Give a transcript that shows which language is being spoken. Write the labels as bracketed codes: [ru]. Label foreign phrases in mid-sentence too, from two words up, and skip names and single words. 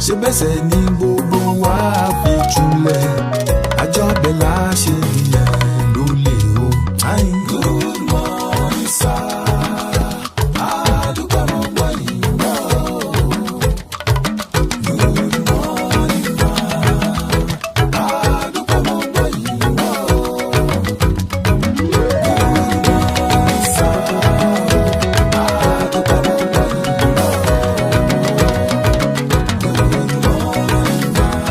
[yo] gbẹ́sẹ̀ ní gbogbo wa fi túlẹ̀ àjọbẹ̀ la ṣe nìyẹn ló lè o. [en] Good morning sir. [yo] Àdúgbò mọ̀ gbọ́ yìí náà. [en] Good morning ma. [yo] Àdúgbò mọ̀ gbọ́ yìí náà. [en] Good morning sir. [yo] Àdúgbò mọ̀ gbọ́ yìí náà. [en] Good morning ma.